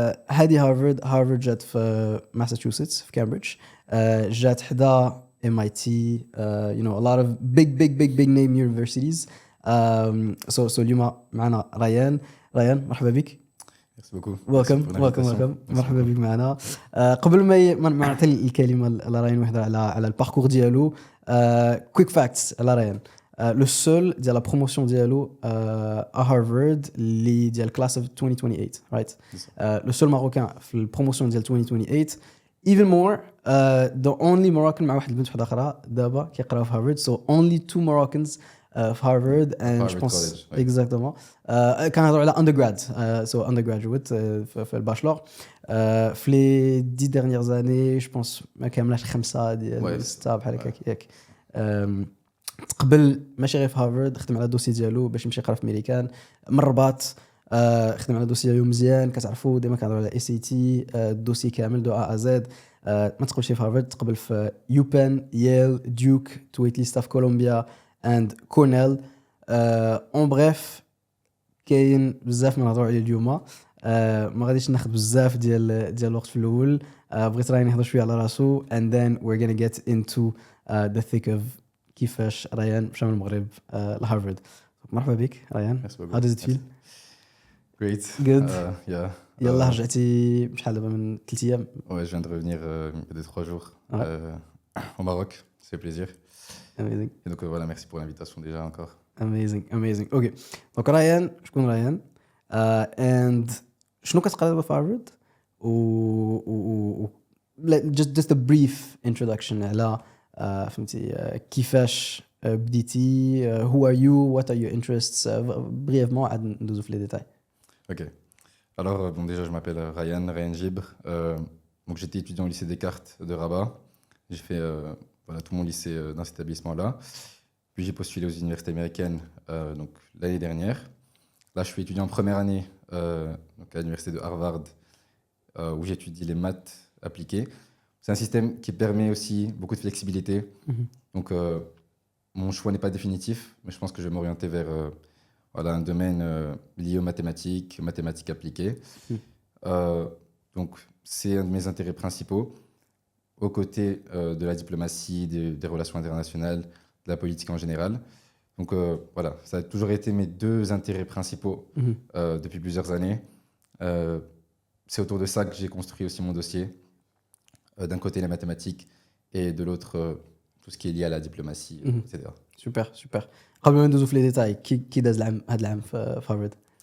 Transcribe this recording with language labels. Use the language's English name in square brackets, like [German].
[Arabic] هذه هارفارد جات في ماساتشوستس في كامبريدج. جات حدا [English] MIT, you know, a lot of big name universities. So [Arabic] اليوم معنا ريان مرحبا بك. [French] Merci beaucoup. [Arabic] ويلكم مرحبا بك معنا. قبل ما نعطي الكلمه لريان ويهضر على الباركور ديالو. كويك فاكتس على ريان. لو سول ديال لا بروموسيون ديالو هارفارد اللي ديال كلاس اوف 2028 رايت. لو سول ماروكان في البروموسيون ديال 2028. [English] even more the only Moroccan [Arabic] مع واحد البنت واحده اخرى دابا كيقراو في هارفارد. [English] so only two Moroccans في Harvard [French] and je pense exactement [English] كان هضروا على undergrad so undergraduate [Arabic] في الباشلور. في لي 10 [French] dernières années je pense [Arabic] ما كاملاش 5 ديال 6 بحال هكاك ياك. قبل ماشي غير في هارفارد خدم على الدوسي ديالو باش يمشي يقرا في امريكان من الرباط. خدم على الدوسي ديالو مزيان كتعرفوا ديما كنهضروا على اي سي تي الدوسي كامل دو ا زد. ما تقبلش في هارفارد تقبل في يوبن ييل ديوك تويتلي ستاف كولومبيا اند كورنيل. اون بريف كاين بزاف ما نهضروا عليه اليوم. ما غاديش ناخذ بزاف ديال الوقت في الاول. بغيت راني نهضر شويه على راسو [English] and then we're gonna get into the thick of [Arabic] كيفاش ريان مشى من المغرب لهارفارد. مرحبا بك ريان. [English] How does it feel? Great. Good. Yeah. [Arabic] يلا رجعتي بشحال دابا من 3 ايام. [French] Ouais, je viens de revenir il y a 3 jours au Maroc. C'est plaisir. [English] Amazing. [French] Et donc voilà, merci pour l'invitation déjà encore. [English] Amazing. [Arabic] اوكي دونك ريان شكون ريان and شنو كتقرا دابا في هارفارد و [English] just a brief introduction [Arabic] على فهمتي كيفاش بديتي [English] who are you what are your interests [French] brièvement [Arabic] عاد ندوزو في لي ديتاي. [English] Ok. [French] Alors bon, déjà je m'appelle Ryan Gibre. Donc j'étais étudiant au lycée Descartes de Rabat. J'ai fait voilà tout mon lycée dans cet établissement-là. Puis j'ai postulé aux universités américaines donc l'année dernière. Là je suis étudiant en première année donc à l'université de Harvard où j'étudie les maths appliquées. C'est un système qui permet aussi beaucoup de flexibilité. Donc mon choix n'est pas définitif, mais je pense que je vais m'orienter vers voilà, un domaine lié aux mathématiques appliquées. Donc c'est un de mes intérêts principaux, aux côtés de la diplomatie, des relations internationales, de la politique en général. Donc voilà, ça a toujours été mes deux intérêts principaux depuis plusieurs années. C'est autour de ça que j'ai construit aussi mon dossier. D'un côté les mathématiques et de l'autre tout ce qui est lié à la diplomatie, etc. super. [Arabic] قبل ما ندوزو في لي ديتاي كي داز العام هذا العام في هارفارد؟